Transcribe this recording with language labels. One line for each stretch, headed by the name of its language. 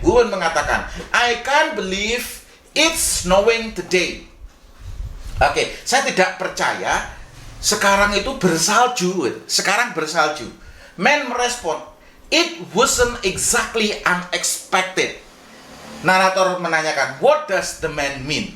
Indonesian: Woman mengatakan,
English: I can't believe it's snowing today.
Indonesian: Oke, saya tidak percaya sekarang itu bersalju. Sekarang bersalju. Man merespon,
English: it wasn't exactly unexpected.
Indonesian: Narator menanyakan,
English: what does the man mean?